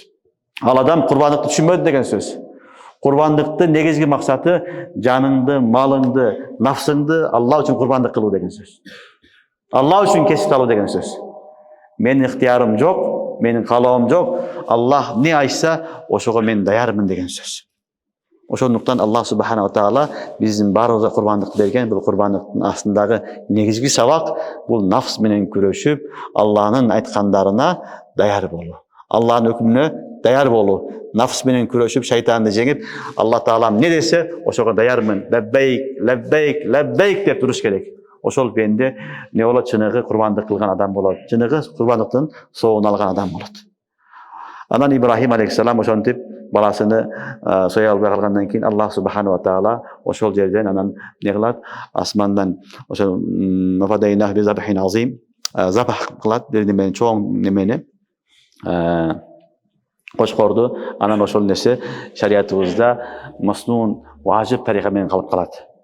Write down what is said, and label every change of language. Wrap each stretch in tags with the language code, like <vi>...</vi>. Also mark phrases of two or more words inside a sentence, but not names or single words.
<ky>Ал адам курбандыкты түшүнбөдү деген сөз. Курбандыктын негизги максаты жаныңды, малыңды, нафсыңды Алла үчүн курбандык кылуу деген сөз. Алла үчүн кесип алуу деген сөз. Менин ыктыярым жок, менин каалоом жок. Аллах не айтса, ошого мен даярмын деген сөз. Ошондуктан Аллах</ky> <ar>سبحانه وتعالى</ar> <ky>биздин баарыбызга курбандык берген. Бул курбандыктын астындагы негизги сабак бул нафс менен күрөшүп, Алланын айткандарына даяр болуу. Алланын өкүмүнө даяр болуу. Нафс менен күрөшүп, шайтанды жеңип, Алла таалам не десе, ошого даярмын.</ky> <ar>لبيك لبيك لبيك</ar> <ky>деп туруш керек. Ошол пенде не болот? Чыныгы курбандык кылган адам болот. Чыныгы курбандыктын соогун алган адам болот. Анан Ибрахим алейхиссалам ошентип баласыны соя албай калгандан кийин Аллах</ky> <ar>سبحانه وتعالى</ar> <ky>ошол жерден анан не кылат? Асмандан ошо</ky> <ar>وفديناه بذبح عظيم</ar> <ky>забах кылат, бир немени чоң немени кошкорду. Анан ошол нерсе шариятыбызда маснун важип тарика менен калып калат.</ky>